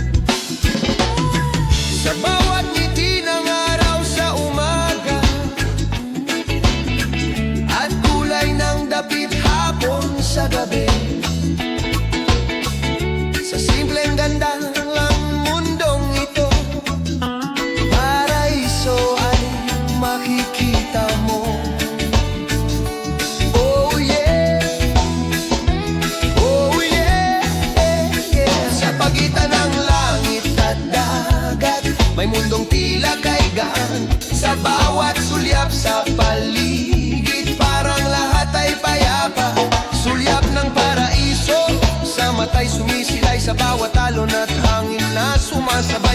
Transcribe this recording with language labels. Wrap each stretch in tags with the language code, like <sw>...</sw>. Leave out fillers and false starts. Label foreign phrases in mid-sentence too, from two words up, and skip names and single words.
<tl>Sa bawat ngiti ng araw sa umaga, at kulay ng dapit hapon sa gabi, sa simpleng ganda lang mundong ito, paraiso ay makikita mo.</tl> <en>Oh yeah, oh yeah, yeah.</en> <tl>Sa pagitan ng langit at dagat, may mundong tila kaigaan. Sa bawat sulyap sa paligid, parang lahat ay payapa. Sulyap ng paraiso, sa mata'y sumisilay sa bawat alon at hangin na sumasabay.</tl>